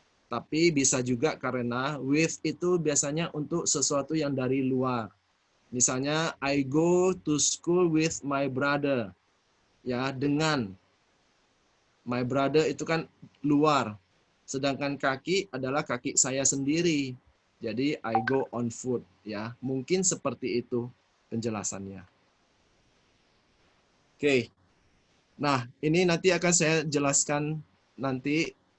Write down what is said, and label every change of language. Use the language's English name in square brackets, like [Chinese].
[Indonesian] Tapi bisa juga karena with itu biasanya untuk sesuatu yang dari luar. [English] Misalnya I go to school with my brother. [Indonesian] Ya, dengan [English] my brother [Indonesian] itu kan luar. Sedangkan kaki adalah kaki saya sendiri. Jadi [English] I go on foot, [Indonesian] ya. Mungkin seperti itu penjelasannya. Oke. Nah, ini nanti akan saya jelaskan nanti.